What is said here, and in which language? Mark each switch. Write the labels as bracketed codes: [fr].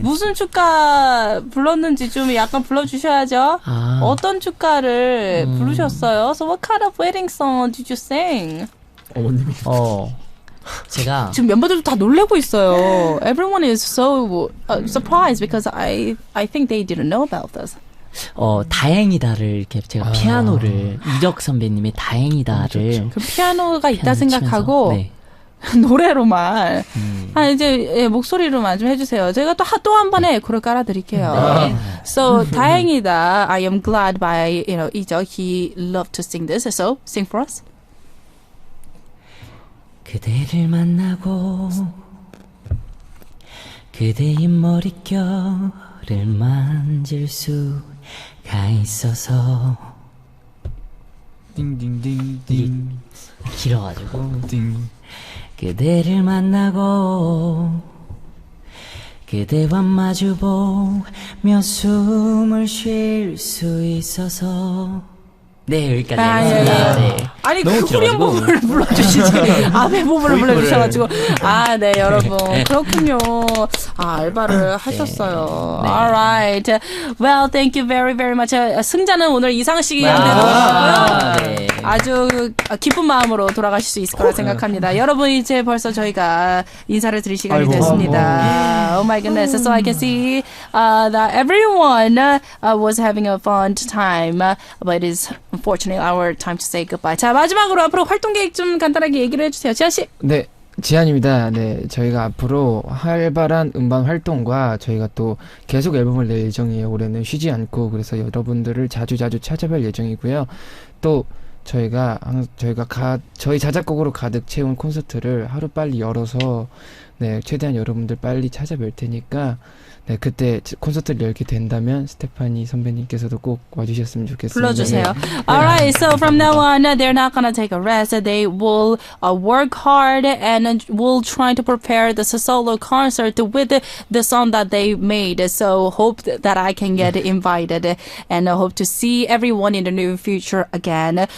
[ko] 무슨 축가 불렀는지 좀 약간 불러주셔야죠. 어떤 축가를 부르셨어요? [en] So what kind of wedding song did you sing? [ko] 어머님이. 제가 지금 멤버들도 다 놀래고 있어요. [en] Everyone is so surprised because I think they didn't know about this. [ko] 다행이다를 이렇게 제가 피아노를 이적 선배님의 다행이다를 그 피아노가 있다 피아노 생각하고 치면서, 노래로만 이제 목소리로만 좀 해주세요. 제가 또 한 번에 에코를 깔아드릴게요. [en] So 다행이다. I am glad by 이적. He loved to sing this. So sing for us. [ko] 그대를 만나고 그대의 머릿결을 만질 수가 있어서 띵띵띵띵 길어가지고 띵. 그대를 만나고 그대와 마주보며 숨을 쉴 수 있어서 네 여기까지 하겠습니다. 네. 아니 너무 그 후렴 길어가지고. 부분을 불러주시지 앞에 부분을 불러주셔가지고 네 여러분 그렇군요. 알바를 하셨어요. 네. [en] Alright, well thank you very very much. [ko] 승자는 오늘 이상 씨한테 돌아갔고요. 네. 아주 기쁜 마음으로 돌아가실 수 있을 거라 생각합니다. 여러분 이제 벌써 저희가 인사를 드릴 시간이 됐습니다. [en] Oh my goodness, so I can see that everyone was having a fun time, but it is unfortunately our time to say goodbye. [ko] 자 마지막으로 앞으로 활동 계획 좀 간단하게 얘기를 해주세요. 지아 씨. 네. 지한입니다. 네, 저희가 앞으로 활발한 음반 활동과 저희가 또 계속 앨범을 낼 예정이에요. 올해는 쉬지 않고 그래서 여러분들을 자주 찾아뵐 예정이고요. 또 저희가 저희 자작곡으로 가득 채운 콘서트를 하루빨리 열어서 네, 최대한 여러분들 빨리 찾아뵐 테니까 네, 그때 콘서트를 열게 된다면 스테파니 선배님께서도 꼭 와주셨으면 좋겠습니다. 불러주세요. 네. [en] Alright, so from now on, they're not gonna take a rest. They will work hard and will try to prepare the solo concert with the song that they made. So hope that I can get invited and hope to see everyone in the near future again.